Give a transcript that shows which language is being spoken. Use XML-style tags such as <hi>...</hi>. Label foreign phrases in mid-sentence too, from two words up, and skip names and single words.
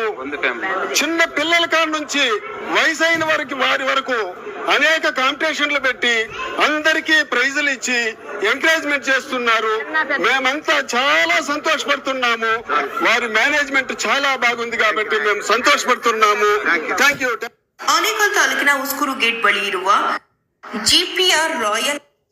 <te>చిన్న పిల్లల కాడ నుంచి వయసైన వారి వరకు అనేక కాంపిటీషన్లు పెట్టి అందరికీ ప్రైజులు ఇచ్చి ఎంకరేజ్మెంట్ చేస్తున్నారు. మేమంతా చాలా సంతోషపడుతున్నాము. వారి మేనేజ్మెంట్ చాలా బాగుంది కాబట్టి మేము ಸಂತೋಷಪಡ್ತುನ್ನಾಮು.</te> <en>thank you.</en> <kn>ಆನೇಕಲ್ ತಾಲೂಕಿನ ಉಸ್ಕೂರು ಗೇಟ್ ಬಳಿ ಇರುವ GPR ರಾಯಲ್</kn>